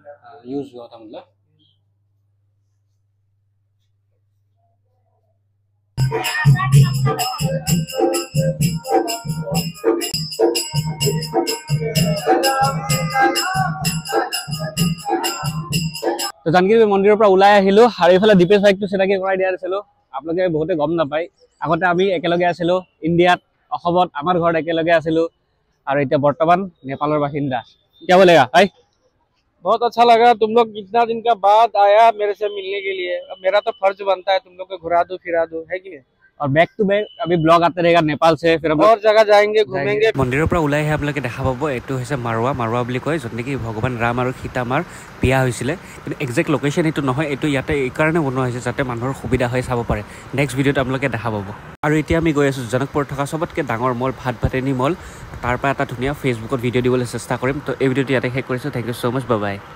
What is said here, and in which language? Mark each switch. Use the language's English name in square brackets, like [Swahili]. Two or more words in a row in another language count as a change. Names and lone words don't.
[Hindi] यूज हुआ था मतलब। [Assamese] তো জানকী দেৱী মন্দিৰৰ পৰা ওলাই আহিলো, আৰু এইফালে দীপেশ ভাইকটো চিনাকি কৰাই দিয়া আছিলো। আপোনালোকে বহুতে গম নাপায়, আগতে আমি একেলগে আছিলো ইণ্ডিয়াত, অসমত আমাৰ ঘৰত একেলগে আছিলো, আৰু এতিয়া বৰ্তমান নেপালৰ বাসিন্দা। [Hindi] क्या बोलेगा भाई? बहुत अच्छा लगा, तुम लोग इतना दिन का बाद आया मेरे से मिलने के लिए। अब मेरा तो फर्ज बनता है तुम लोग को घुरा दो फिरा दो, है कि नहीं? और [English] back to back [Hindi] अभी ब्लॉग आते रहेगा नेपाल से फिर हम और जगह जाएंगे घूमेंगे [Assamese] মন্দিৰৰ পৰা ওলাই আহি আপোনালোকে দেখা পাব এইটো হৈছে মাৰৱা বুলি কয় য'ত নেকি ভগৱান ৰাম আৰু সীতা মাৰ বিয়া হৈছিলে কিন্তু [English] exact location [Assamese] এইটো নহয় এইটো ইয়াতে এই কাৰণে বনোৱা হৈছে যাতে মানুহৰ সুবিধা হয় চাব পাৰে [English] next video' [Assamese] ত আপোনালোকে দেখা পাব আৰু এতিয়া আমি গৈ আছোঁ জনকপুৰত থকা চবতকৈ ডাঙৰ মল ভাতবাটেনী মল তাৰ পৰা এটা ধুনীয়া ফেচবুকত ভিডিঅ' দিবলৈ চেষ্টা কৰিম তো এই ভিডিঅ'টো ইয়াতে শেষ কৰিছোঁ [English] thank you so much bye bye